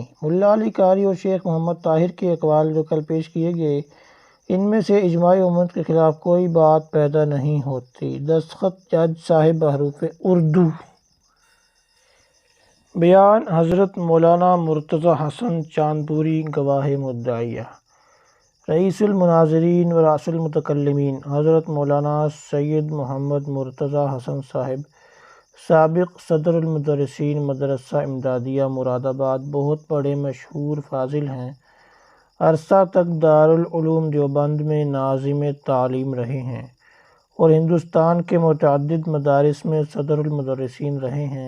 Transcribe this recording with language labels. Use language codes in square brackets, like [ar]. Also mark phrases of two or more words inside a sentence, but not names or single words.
[ur] ملا علی قاری اور شیخ محمد طاہر کے اقوال جو کل پیش کیے گئے ان میں سے اجماع امت کے خلاف کوئی بات پیدا نہیں ہوتی۔ دستخط جج صاحب بحروف اردو۔ بیان حضرت مولانا مرتضی حسن چاندپوری گواہ مدعیہ۔ رئیس المناظرین و رأس المتکلمین حضرت مولانا سید محمد مرتضی حسن صاحب، سابق صدر المدرسین مدرسہ امدادیہ مراد آباد، بہت بڑے مشہور فاضل ہیں۔ عرصہ تک دارالعلوم دیوبند میں ناظم تعلیم رہے ہیں اور ہندوستان کے متعدد مدارس میں صدر المدرسین رہے ہیں۔